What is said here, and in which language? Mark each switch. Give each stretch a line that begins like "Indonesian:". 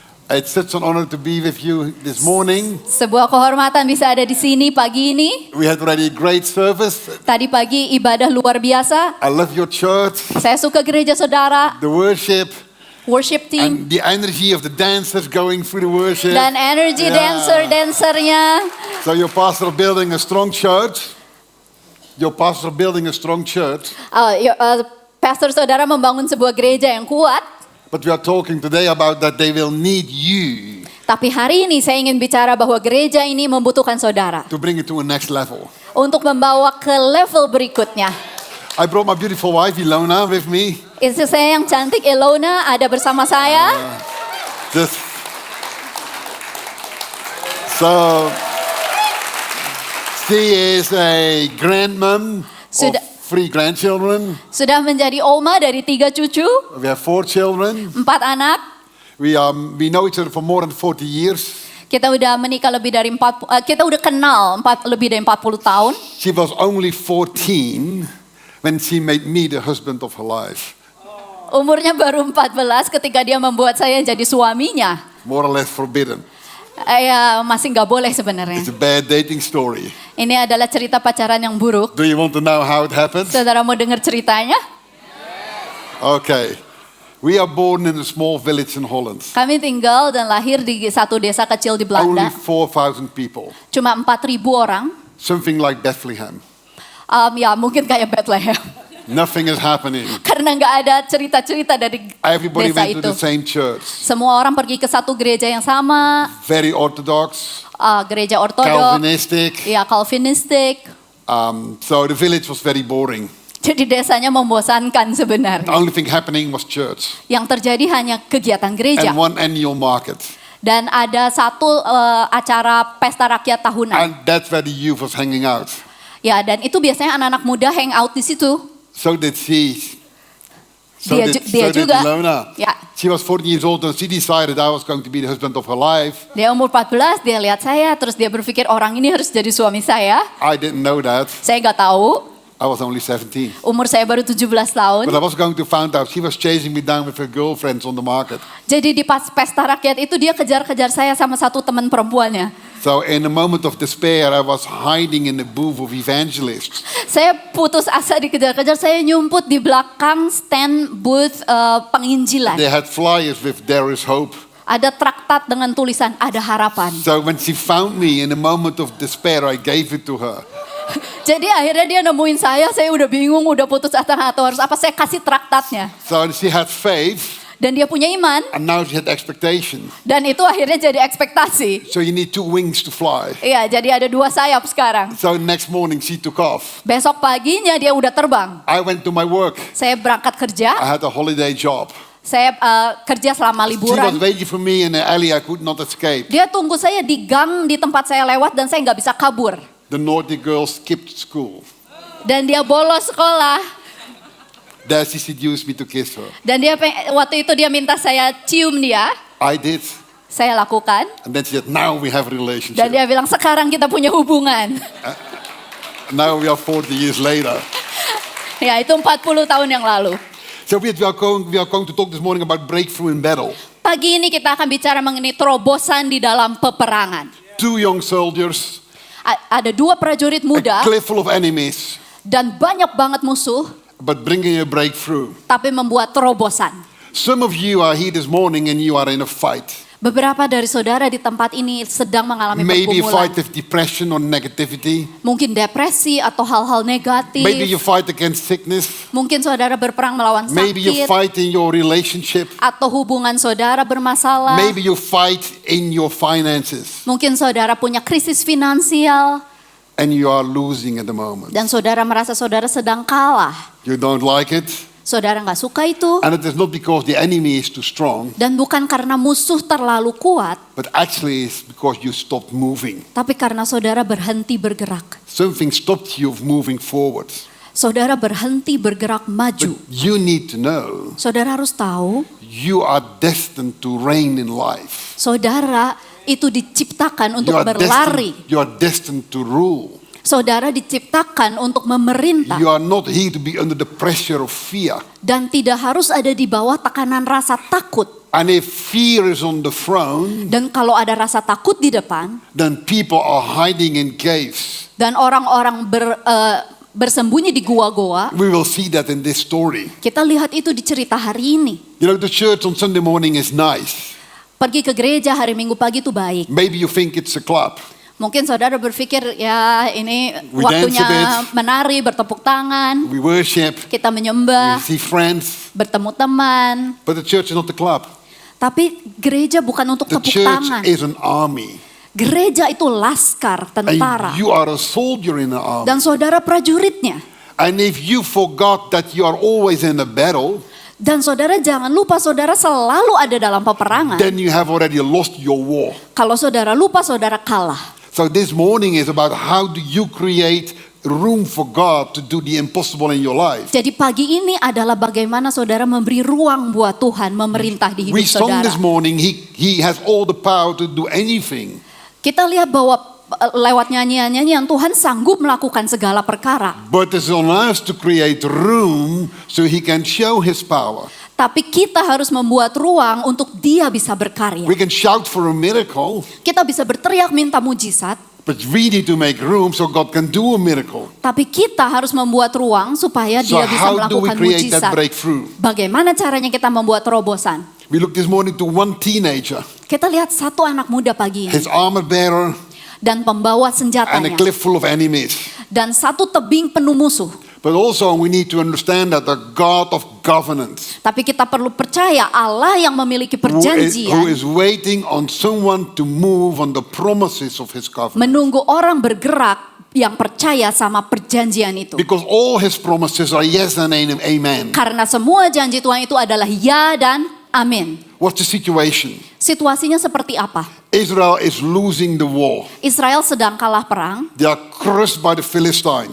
English: It's such an honor to be with you this morning.
Indonesian: Sebuah kehormatan bisa ada di sini pagi ini.
English: We had already a great service.
Indonesian: Tadi pagi ibadah luar biasa.
English: I love your church,
Indonesian: Saya suka gereja saudara,
English: the worship, worship team, and the energy of the dancers going through the worship.
Indonesian: dan energi
English: Yeah.
Indonesian: dancernya.
English: So your pastor building a strong church. Your pastor building a strong church.
Indonesian: Pastor saudara membangun sebuah gereja yang kuat.
English: But we are talking today about that they will need you
Indonesian: Tapi hari ini saya ingin bicara bahwa gereja ini membutuhkan saudara
English: to bring it to a next level.
Indonesian: untuk membawa ke level berikutnya.
English: I brought my beautiful wife Ilona with me.
Indonesian: Istri saya yang cantik Ilona ada bersama saya.
English: Just so she is a grandmom
Indonesian: Sudah-
English: of 3 grandchildren.
Indonesian: Sudah menjadi oma dari 3 cucu,
English: We have 4 children.
Indonesian: 4 anak.
English: We know each other for more than 40 years.
Indonesian: Kita udah menikah lebih dari kita udah kenal lebih dari 40 tahun.
English: She was only 14 when she made me the husband of her life.
Indonesian: Umurnya baru 14 ketika dia membuat saya jadi suaminya.
English: More or less forbidden.
Indonesian: Ya masih nggak boleh sebenarnya.
English: It's a bad dating story.
Indonesian: Ini adalah cerita pacaran yang buruk.
English: Do you want to know how it happened?
Indonesian: Saudara mau dengar ceritanya?
English: Okay. We are born in a small village in Holland.
Indonesian: Kami tinggal dan lahir di satu desa kecil di
English: Only
Indonesian: Belanda.
English: 4,000 people.
Indonesian: Cuma 4.000 orang.
English: Something like Bethlehem.
Indonesian: Ya mungkin kayak Bethlehem.
English: Nothing is happening.
Indonesian: Karena nggak ada cerita-cerita dari
English: Everybody
Indonesian: desa
English: went to
Indonesian: itu.
English: the same church.
Indonesian: Semua orang pergi ke satu gereja yang sama.
English: Very orthodox,
Indonesian: Gereja ortodok.
English: Calvinistic.
Indonesian: Ya Calvinistik.
English: So the village was very boring.
Indonesian: Jadi desanya membosankan
English: The
Indonesian: sebenarnya.
English: only thing happening was church.
Indonesian: Yang terjadi hanya kegiatan gereja.
English: And one annual market.
Indonesian: Dan ada satu acara pesta rakyat tahunan.
English: And that's where the youth was hanging out.
Indonesian: Ya dan itu biasanya anak-anak muda hang out di situ.
English: So did she.
Indonesian: Dia juga. Ilona. Ya.
English: She was 14 years old and she decided I was going to be the husband of her life.
Indonesian: Dia umur 14, dia lihat saya, terus dia berpikir orang ini harus jadi suami saya.
English: I didn't know that.
Indonesian: Saya nggak tahu,
English: I was only 17.
Indonesian: umur saya baru 17 tahun.
English: But I was going to find out she was chasing me down with her girlfriends on the market.
Indonesian: Jadi di pas pesta rakyat itu dia kejar-kejar saya sama satu teman perempuannya.
English: So in a moment of despair, I was hiding in the booth of evangelists.
Indonesian: Saya putus asa dikejar-kejar, saya nyumput di belakang stand booth penginjilan.
English: They had flyers with "There is hope."
Indonesian: Ada traktat dengan tulisan ada harapan.
English: So when she found me in a moment of despair, I gave it to her.
Indonesian: Jadi akhirnya dia nemuin saya udah bingung, udah putus asa atau harus apa, saya kasih traktatnya.
English: So she had faith,
Indonesian: Dan dia punya iman,
English: and now she had expectation.
Indonesian: dan itu akhirnya jadi ekspektasi.
English: So you need 2 wings to fly.
Indonesian: Iya, jadi ada 2 sayap sekarang.
English: So next morning she took off.
Indonesian: Besok paginya dia udah terbang.
English: I went to my work.
Indonesian: Saya berangkat kerja,
English: I had a holiday job.
Indonesian: saya kerja selama
English: She was
Indonesian: liburan.
English: waiting for me in an alley I could not escape.
Indonesian: Dia tunggu saya di gang di tempat saya lewat dan saya nggak bisa kabur.
English: The naughty girl skipped school.
Indonesian: Dan dia bolos sekolah.
English: There she seduced me to kiss her.
Indonesian: Dan waktu itu dia minta saya cium dia.
English: I did.
Indonesian: Saya lakukan.
English: And then she said, now we have a
Indonesian: Dan
English: relationship.
Indonesian: dia bilang sekarang kita punya hubungan.
English: Now we are 40 years later.
Indonesian: Ya itu 40 tahun yang lalu.
English: So we are going to talk this morning about breakthrough in battle.
Indonesian: Pagi ini kita akan bicara mengenai terobosan di dalam peperangan.
English: 2 young soldiers,
Indonesian: Ada 2 prajurit
English: a
Indonesian: muda
English: cliff full of enemies,
Indonesian: dan banyak banget musuh,
English: but bringing a breakthrough.
Indonesian: tapi membuat terobosan.
English: Some of you are here this morning and you are in a fight.
Indonesian: Beberapa dari saudara di tempat ini sedang mengalami
English: Maybe a
Indonesian: pergumulan.
English: fight of depression or negativity.
Indonesian: Mungkin depresi atau hal-hal negatif.
English: Maybe you fight against sickness.
Indonesian: Mungkin saudara berperang melawan
English: Maybe you
Indonesian: sakit.
English: fight in your relationship.
Indonesian: Atau hubungan saudara bermasalah.
English: Maybe you fight in your finances
Indonesian: Mungkin saudara punya krisis finansial.
English: and you are losing at the moment.
Indonesian: Dan saudara merasa saudara sedang kalah.
English: You don't like it,
Indonesian: Saudara nggak suka itu.
English: and it is not because the enemy is too strong,
Indonesian: Dan bukan karena musuh terlalu kuat.
English: but actually it's because you stopped moving.
Indonesian: Tapi karena saudara berhenti bergerak.
English: Something stopped you of moving forward.
Indonesian: Saudara berhenti bergerak maju.
English: But you need to know
Indonesian: Saudara harus tahu.
English: you are destined to reign in life.
Indonesian: Saudara itu diciptakan untuk
English: You are
Indonesian: berlari.
English: destined to rule.
Indonesian: Saudara diciptakan untuk memerintah.
English: You are not here to be under the pressure of fear.
Indonesian: Dan tidak harus ada di bawah tekanan rasa takut.
English: And if fear is on the throne,
Indonesian: Dan kalau ada rasa takut di depan.
English: then people are hiding in caves.
Indonesian: Dan orang-orang bersembunyi di gua-gua.
English: We will see that in this story.
Indonesian: Kita lihat itu di cerita hari ini.
English: You know, the church on Sunday morning is nice.
Indonesian: Pergi ke gereja hari Minggu pagi itu baik.
English: Maybe you think it's a club.
Indonesian: Mungkin saudara berpikir ya ini
English: We
Indonesian: waktunya
English: dance a
Indonesian: menari, bertepuk tangan.
English: We worship,
Indonesian: Kita
English: we
Indonesian: menyembah,
English: see friends,
Indonesian: bertemu teman.
English: but the church is not the club.
Indonesian: Tapi gereja bukan untuk
English: The
Indonesian: tepuk
English: church
Indonesian: tangan.
English: is an army.
Indonesian: Gereja itu laskar, tentara.
English: And you are a soldier in the army.
Indonesian: Dan saudara prajuritnya.
English: And if you forgot that you are always in a battle,
Indonesian: Dan saudara jangan lupa saudara selalu ada dalam peperangan.
English: then you have already lost your war.
Indonesian: Kalau saudara lupa saudara kalah.
English: So this morning is about how do you create room for God to do the impossible in your life.
Indonesian: Jadi pagi ini adalah bagaimana saudara memberi ruang buat Tuhan memerintah di hidup
English: We sung
Indonesian: saudara.
English: this morning, he has all the power to do anything.
Indonesian: Kita lihat bahwa lewat nyanyian-nyanyian Tuhan sanggup melakukan segala perkara.
English: But it's on us to create room so he can show his power.
Indonesian: Tapi kita harus membuat ruang untuk dia bisa berkarya.
English: We can shout for a miracle,
Indonesian: Kita bisa berteriak minta mujizat.
English: but we need to make room so God can do a miracle.
Indonesian: Tapi kita harus membuat ruang supaya
English: So
Indonesian: dia bisa
English: how do we
Indonesian: melakukan
English: create that
Indonesian: mujizat.
English: breakthrough?
Indonesian: Bagaimana caranya kita membuat terobosan?
English: We look this morning to one teenager,
Indonesian: Kita lihat satu anak muda pagi ini.
English: his armor bearer,
Indonesian: Dan pembawa
English: and a
Indonesian: senjatanya.
English: cliff full of enemies.
Indonesian: Dan satu tebing penuh musuh.
English: But also we need to understand that the God of governance,
Indonesian: Tapi kita perlu percaya Allah yang memiliki
English: who
Indonesian: perjanjian.
English: is waiting on someone to move on the promises of his covenant.
Indonesian: Menunggu orang bergerak yang percaya sama perjanjian itu.
English: Because all his promises are yes and amen.
Indonesian: Karena semua janji Tuhan itu adalah ya dan amin.
English: What's the situation?
Indonesian: Situasinya seperti apa?
English: Israel is losing the war.
Indonesian: Israel sedang kalah perang.
English: They are crushed by the Philistines.